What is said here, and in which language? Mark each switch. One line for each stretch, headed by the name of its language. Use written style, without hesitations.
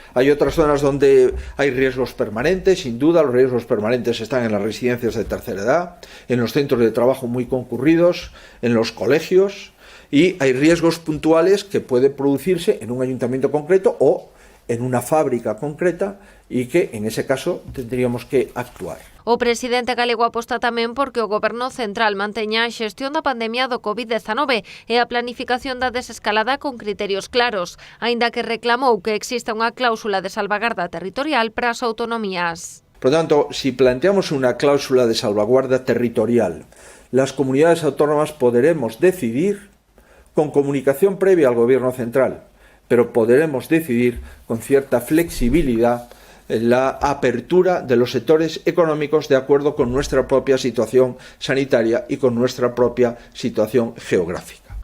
Spanish: Hay otras zonas donde hay riesgos permanentes, sin duda los riesgos permanentes están en las residencias de tercera edad, en los centros de trabajo muy concurridos, en los colegios, y hay riesgos puntuales que pueden producirse en un ayuntamiento concreto o en una fábrica concreta e que, en ese caso, tendríamos que actuar.
Galician: O presidente galego aposta tamén porque o Goberno central manteña a xestión da pandemia do COVID-19 e a planificación da desescalada con criterios claros, aínda que reclamou que exista unha cláusula de salvagarda territorial para as autonomías.
Spanish: Por lo tanto, si planteamos una cláusula de salvaguarda territorial, las comunidades autónomas podremos decidir con comunicación previa al Gobierno central, pero podremos decidir con cierta flexibilidad la apertura de los sectores económicos de acuerdo con nuestra propia situación sanitaria y con nuestra propia situación geográfica.